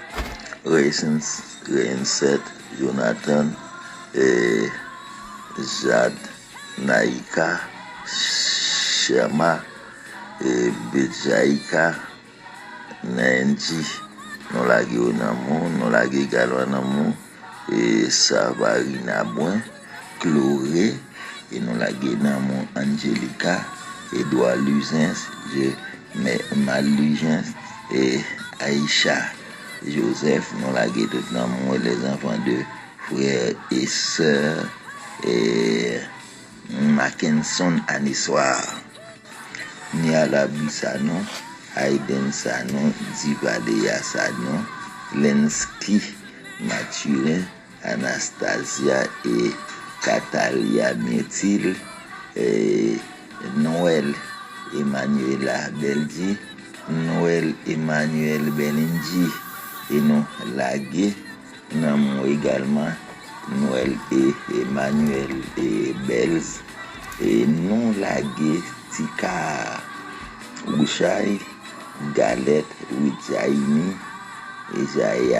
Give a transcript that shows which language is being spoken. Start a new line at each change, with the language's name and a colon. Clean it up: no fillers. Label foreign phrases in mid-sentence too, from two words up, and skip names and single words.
French: Renset, Jonathan, et Jade, Naïka, Shema, et Bejaïka, Nenji, nous la Namon, nous la Galwanamon, et Savarina Boin, Chloré, et nous la Namon, Angelica, Edouard Luzens, Malugens, et Aïcha, Joseph, nous la tout Namon, les enfants de frères et sœurs, et Mackinson Anissoir, Niala Bissano, Aiden Sano, Divadea Sano, Lenski Mathurin, Anastasia et Catalia Métil, et Noël Emmanuela Beldi, Noël Emmanuel Beninji, et nous lagué, nous avons également Noël et Emmanuel et Belz, et nous lagué Tika Bouchaï, Galette, Ouidjaïmi et Jaya.